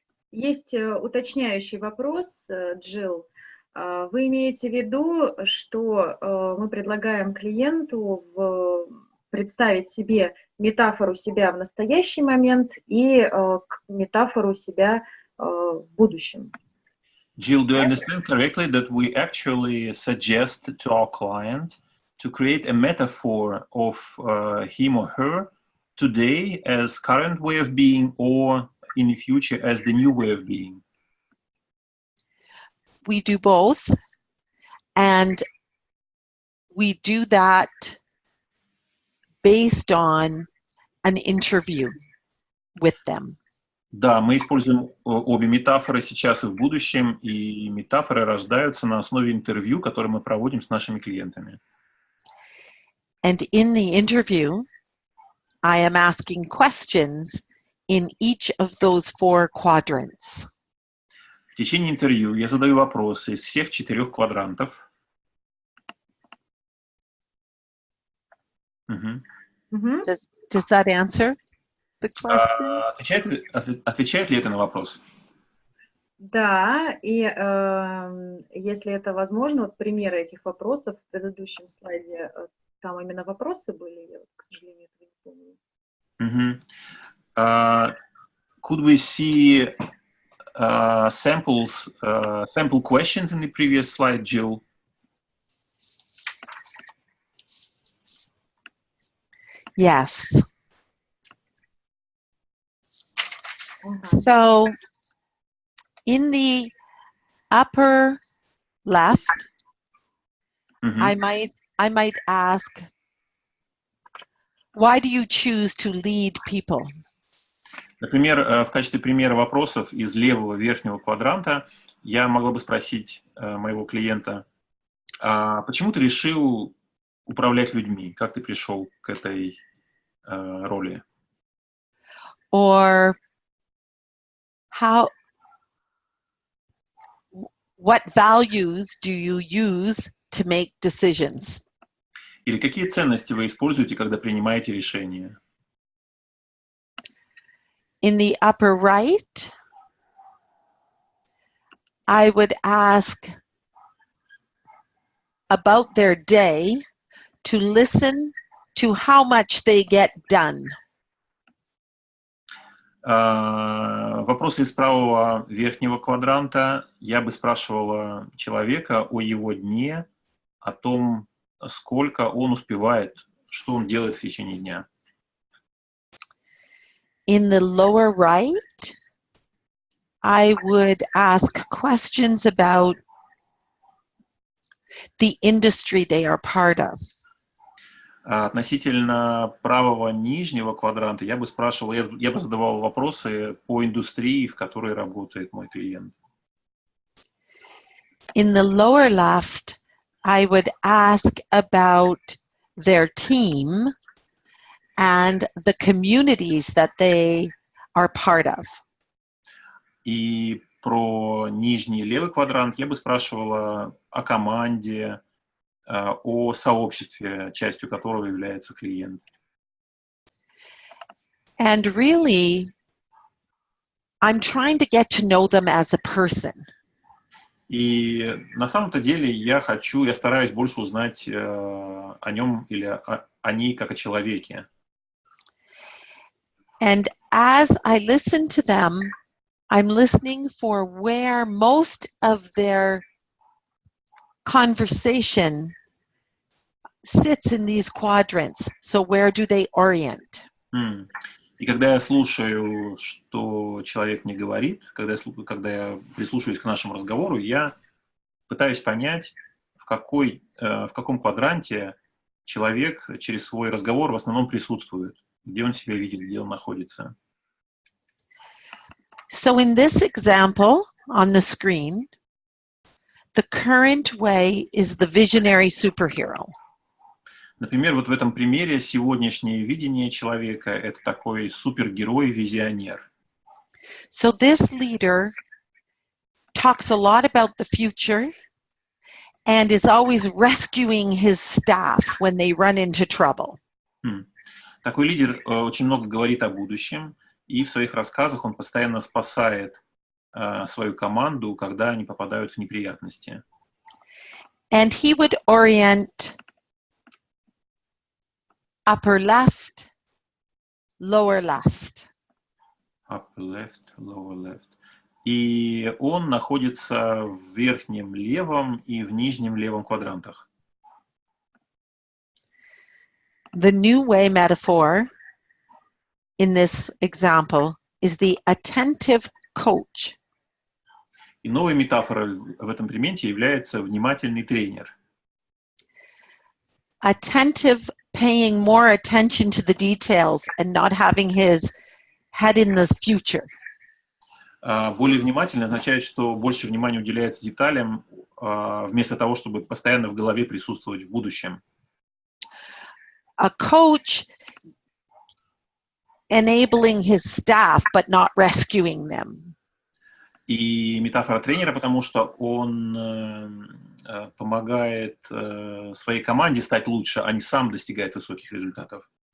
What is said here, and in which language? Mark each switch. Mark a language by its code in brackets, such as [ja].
[ru] Есть уточняющий вопрос, Джилл. Вы имеете в виду, что мы предлагаем клиенту представить себе метафору себя в настоящий момент и метафору себя в будущем? [en] Jill, do you understand correctly that we actually suggest to our client to create a metaphor of him or her today as current way of being or in the future as the new way of being? We do both, and we do that based on an interview with them. [ru] Да, мы используем обе метафоры сейчас и в будущем, и метафоры рождаются на основе интервью, которое мы проводим с нашими клиентами. [en] And in the interview, I am asking questions in each of those 4 quadrants. [ru] В течение интервью я задаю вопросы из всех 4 квадрантов. [en] Does that answer the question? [ru] Отвечает ли это на вопрос? Да, и если это возможно, вот примеры этих вопросов в предыдущем слайде, там именно вопросы были, я, к сожалению, этого не помню. [en] Could we see sample questions in the previous slide, Jill? Yes. So in the upper left, I might ask, why do you choose to lead people? [ru] Например, в качестве примера вопросов из левого верхнего квадранта я могла бы спросить моего клиента, почему ты решил управлять людьми? Как ты пришел к этой роли? [en] Or what values do you use to make decisions? [ru] Или какие ценности вы используете, когда принимаете решения? [en] In the upper right, I would ask about their day to listen to how much they get done. [ru] Вопросы из правого верхнего квадранта я бы спрашивала человека о его дне, о том, сколько он успевает, что он делает в течение дня. [en] In the lower right, I would ask questions about the industry they are part of. [ru] Относительно правого нижнего квадранта я бы спрашивал, я бы задавал вопросы по индустрии, в которой работает мой клиент. [en] In the lower left, I would ask about their team and the communities that they are part of. [ru] И про нижний левый квадрант я бы спрашивала о команде, о сообществе, частью которого является клиент. [en] And really, I'm trying to get to know them as a person. [ru] И на самом-то деле я стараюсь больше узнать о нем или о ней как о человеке. [en] And as I listen to them, I'm listening for where most of their conversation sits in these quadrants. So where do they orient? [ru] И когда я слушаю, что человек мне говорит, когда я прислушиваюсь к нашему разговору, я пытаюсь понять, в каком квадранте человек через свой разговор в основном присутствует, где он себя видит, где он находится. [en] So in this example on the screen, the current way is the visionary superhero. [ru] Например, вот в этом примере сегодняшнее видение человека – это такой супергерой-визионер. [en] So this leader talks a lot about the future and is always rescuing his staff when they run into trouble. [ru] Такой лидер очень много говорит о будущем, и в своих рассказах он постоянно спасает свою команду, когда они попадают в неприятности. [en] And he would orient upper left, lower left. Upper left, lower left. [ru] И он находится в верхнем левом и в нижнем левом квадрантах. [en] The new way metaphor in this example is the attentive coach. [ru] И новой метафорой в этом примете является внимательный тренер. [en] Attentive, paying more attention to the details and not having his head in the future. [ru] Более внимательный означает, что больше внимания уделяется деталям, вместо того, чтобы постоянно в голове присутствовать в будущем. [en] A coach enabling his staff, but not rescuing them. [ru] И метафора тренера, потому что он помогает своей команде стать лучше, а не сам достигает высоких результатов.